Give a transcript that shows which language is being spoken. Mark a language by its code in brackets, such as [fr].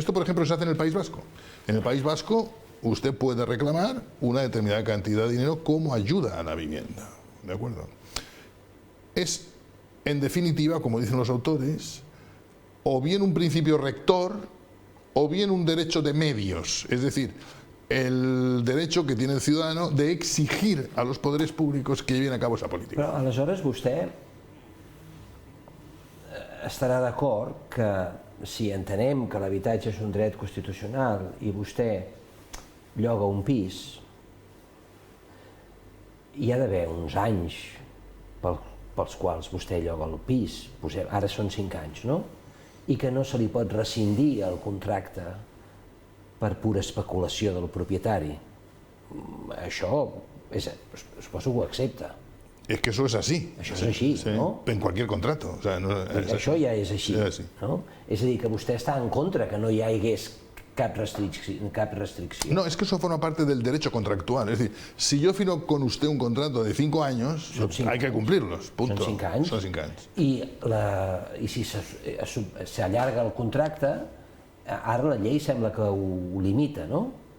[es] Esto, por ejemplo, se hace en el País Vasco. En el País Vasco usted puede reclamar una determinada cantidad de dinero como ayuda a la vivienda. ¿De acuerdo? Es, en definitiva, como dicen los autores, o bien un principio rector o bien un derecho de medios, es decir, el derecho que tiene el ciudadano de exigir a los poderes públicos que lleven a cabo esa política. [ca] Però aleshores vostè estarà d'acord que si entenem que l'habitatge és un dret constitucional i vostè lloga un pis, hi ha d'haver uns anys pels quals vostè lloga el pis, ara són 5 anys, no? I que no se li pot rescindir el contracte per pura especulació del propietari. Això, suposo que ho accepta. [es] Es que eso es así. [ca] Això és així, sí, no? [es] En cualquier contrato. O sea, no, [ca] això ja és així, no? És a dir, que vostè està en contra que no hi hagués cap restricció. [es] No, es que eso forma parte del derecho contractual. Es decir, si yo firmo con usted un contrato de 5 años, hay que cumplirlos, punto. [ca] Són 5 anys. Són 5 anys. I si s'allarga el contracte, ara la llei sembla que ho limita, ¿no?